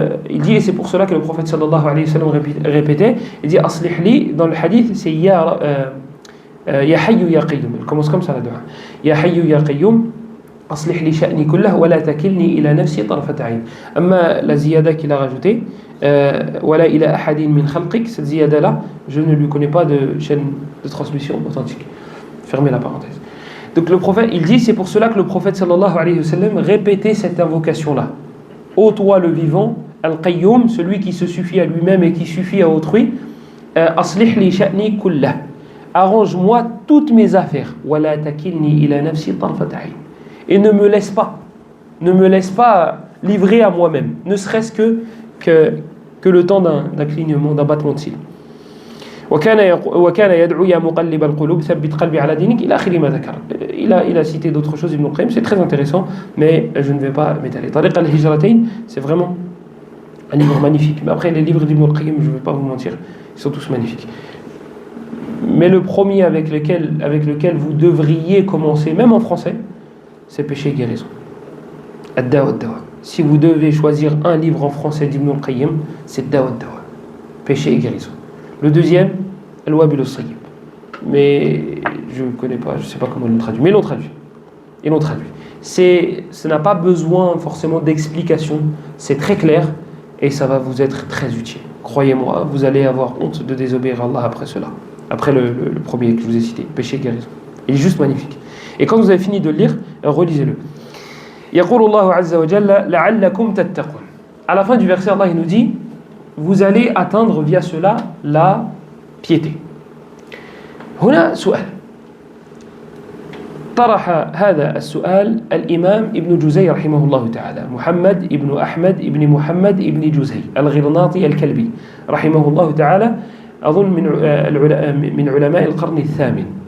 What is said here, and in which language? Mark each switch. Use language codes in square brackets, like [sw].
[fr] Il dit, et c'est pour cela que le prophète sallallahu alayhi wa sallam répétait, il dit [ar] أصلح لي, [fr] dans le hadith c'est [ar] يا حي يا قيوم. [fr] Il commence comme ça la dua. [ar] يا حي يا قيوم أصلح لي شأني كله ولا تكلني إلى نفسي طرفة عين. أما [fr] la ziyada qu'il a rajoutée, [ar] ولا إلى أحد من خلقك, [fr] cette ziyada là, je ne lui connais pas de chaîne de transmission authentique. Fermez la parenthèse. Donc le prophète, il dit, c'est pour cela que le prophète sallallahu alayhi wa sallam répétait cette invocation là. Ô toi le vivant, Al-Qayyum, celui qui se suffit à lui-même et qui suffit à autrui, [ar] أصلح لي شأني كله, [fr] arrange-moi toutes mes affaires, [ar] ولا تكلني إلى نفسي طرفة عين, [fr] et ne me laisse pas livrer à moi-même, ne serait-ce que le temps d'un clignement, d'un battement de cils. [ar] وكان يدعو يا مقلب القلوب ثبت قلبي على دينك إلى آخر ما ذكر. [fr] Il a cité d'autres choses, Ibn al-Qayyim, c'est très intéressant, mais je ne vais pas m'étaler. Tariq al-Hijratain, c'est vraiment un livre magnifique. Mais après, les livres d'Ibn al-Qayyim, je ne vais pas vous mentir, ils sont tous magnifiques. Mais le premier avec lequel vous devriez commencer, même en français, c'est Péché et guérison. Ad-Dawa ad-Dawa. Si vous devez choisir un livre en français d'Ibn al-Qayyim, c'est Dawa ad-Dawa. Péché et guérison. Le deuxième, Al-Wabil al-Sayyib. Mais je ne connais pas, je ne sais pas comment ils l'ont traduit. Mais ils l'ont traduit. Ça n'a pas besoin forcément d'explication. C'est très clair et ça va vous être très utile. Croyez-moi, vous allez avoir honte de désobéir à Allah après cela. Après le premier que je vous ai cité, Péché et guérison. Il est juste magnifique. Et quand vous avez fini de le lire, relisez-le. [ar] يقول الله عز وجل لعلكم تتقون. [fr] À la fin du verset, Allah il nous dit, vous allez atteindre via cela la piété. [ar] هنا سؤال. طرح هذا السؤال الإمام ابن جزي رحمه الله تعالى, محمد ابن أحمد ابن محمد ابن جزي الغرناطي الكلبي رحمه الله تعالى, أظن من علماء القرن الثامن.